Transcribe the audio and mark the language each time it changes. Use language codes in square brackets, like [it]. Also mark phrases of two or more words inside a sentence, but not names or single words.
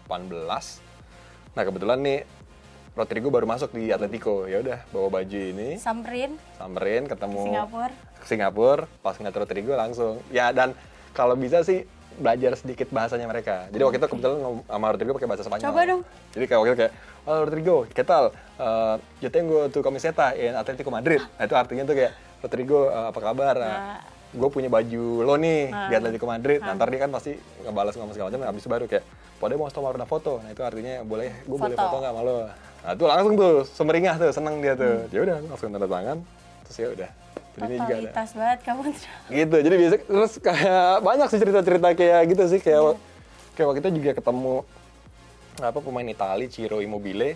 [id] Nah kebetulan nih Rodrigo baru masuk di Atletico, ya udah bawa baju ini, samperin ketemu ke Singapura, pas ngeliat Rodrigo langsung. Ya dan kalau bisa sih belajar sedikit bahasanya mereka. Jadi waktu itu kebetulan sama Rodrigo pakai bahasa Spanyol. Coba dong. Jadi kayak waktu itu kayak, "Halo Rodrigo, [es] ¿qué tal? Yo tengo tu camiseta en Atletico Madrid." [id] Nah itu artinya tuh kayak, "Rodrigo, apa kabar? Gue punya baju lo nih di Atletico Madrid." Nah, ntar dia kan pasti ngebalas ngomong segala macam, habis itu baru kayak, [es] "Podemos tomar una foto." [id] Nah itu artinya boleh, gue boleh foto nggak sama lo? Nah itu langsung tuh semeringah tuh, seneng dia tuh. Ya udah langsung tanda tangan, terus ya udah. Totalitas banget kamu. Gitu, jadi biasa terus kayak banyak sih cerita-cerita kayak gitu sih, kayak kayak waktu itu juga ketemu pemain Itali, Ciro Immobile.